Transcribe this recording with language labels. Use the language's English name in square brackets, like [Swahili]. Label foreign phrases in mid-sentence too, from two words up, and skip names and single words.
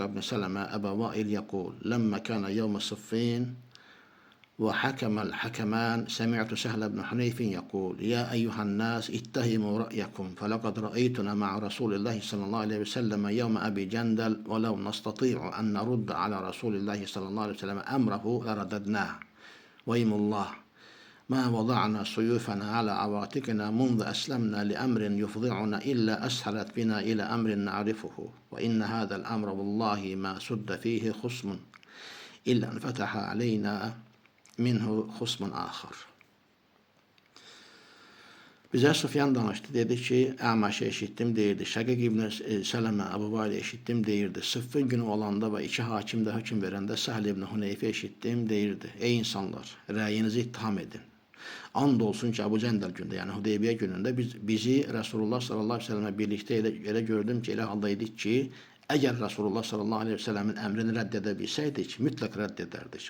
[Arabic] ابن سلمة أبا وائل يقول لما كان يوم صفين وحكم الحكمان سمعت سهل بن حنيف يقول يا أيها الناس اتهموا رأيكم فلقد رأيتنا مع رسول الله صلى الله عليه وسلم يوم أبي جندل ولو نستطيع أن نرد على رسول الله صلى الله عليه وسلم أمره لرددناه وايم الله. ما وضعنا سيوفنا على عواتقنا منذ أسلمنا لأمر يفضعنا إلا أسهلت بنا إلى أمر نعرفه وإن هذا الأمر والله ما سد فيه خصم إلا أن فتح علينا منه خصم آخر. [Azerbaijani] Bizə Sufyan danışdı, dedi ki, Əməşi eşitdim, deyirdi, Şəqiq ibn Sələmə Əbu Vail eşitdim, deyirdi, Sıffın günü olanda və 2 hakim də hökm verəndə Səhl ibn Huneyfi eşitdim, deyirdi, ey insanlar, rəyinizi ittiham edin. And olsun ki, Əbu Cəndəl gündə, yəni Hudeybiyyə günündə bizi Resulullah [Arabic] صلى الله عليه وسلم [Azerbaijani] birlikdə elə gördüm ki, elə halda idik ki, əgər Resulullah [Arabic] صلى الله عليه وسلم [Azerbaijani] əmrini rədd edə bilsəydik, mütləq rədd edərdik.